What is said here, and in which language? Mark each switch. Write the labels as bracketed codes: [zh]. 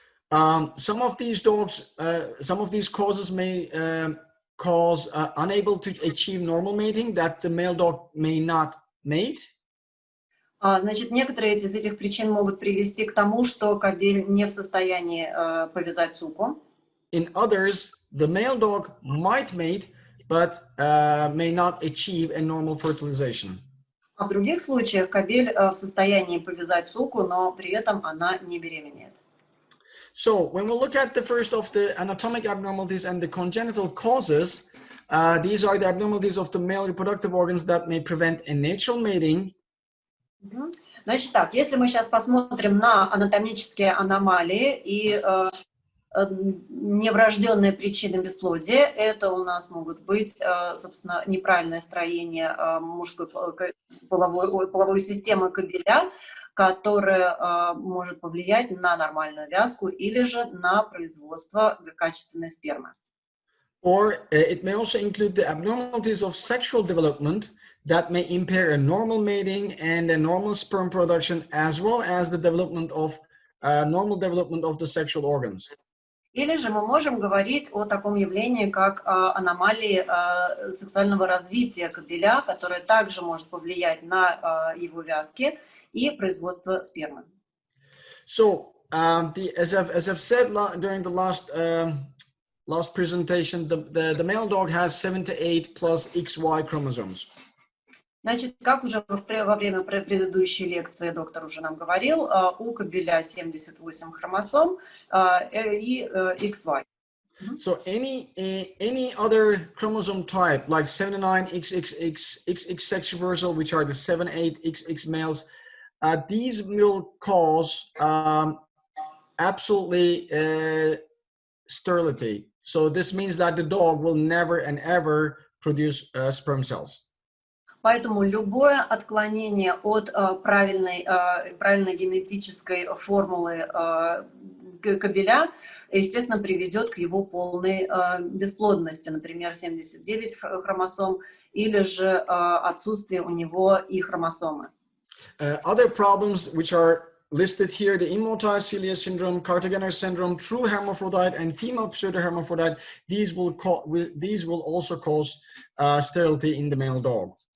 [en] Some of these causes may cause unable to achieve normal mating, that the male dog may not mate. [ru] Значит, некоторые из этих причин могут привести к тому, что кабель не в состоянии повязать суку. [en] In others, the male dog might mate, but may not achieve a normal fertilization. [ru] А в других случаях кабель в состоянии повязать суку, но при этом она не беременеет. [en] So when we look at the first of the anatomic abnormalities and the congenital causes, these are the abnormalities of the male reproductive organs that may prevent a natural mating. [ru] Значит так, если мы сейчас посмотрим на анатомические аномалии и неврожденные причины бесплодия, это у нас могут быть, собственно, неправильное строение мужской половой системы кабеля, которое может повлиять на нормальную вязку или же на производство качественной спермы. [en] Or it may also include the abnormalities of sexual development that may impair a normal mating and a normal sperm production, as well as the development of normal development of the sexual organs. [ru] Или же мы можем говорить о таком явлении, как аномалии сексуального развития кабеля, которое также может повлиять на его вязки и производство спермы. [en] So, as I've said during the last presentation, the male dog has 7 to 8 plus XY chromosomes. [ru] Значит, как уже во время предыдущей лекции доктор уже нам говорил, у кабеля 78 хромосом и XY. [en] So any other chromosome type, like 79 XXX, XX sex reversal, which are the 78 XX males, these will cause absolutely sterility. So this means that the dog will never and ever produce sperm cells. [ru] Поэтому любое отклонение от правильной генетической формулы кабеля, естественно, приведет к его полной бесплодности, например, 79 хромосом, или же отсутствие у него и хромосомы. [en] Other problems which are listed here, the immotile cilia syndrome, Carter-Genner syndrome, true hermaphrodite, and female pseudohermaphrodite, these will also cause sterility in the male dog.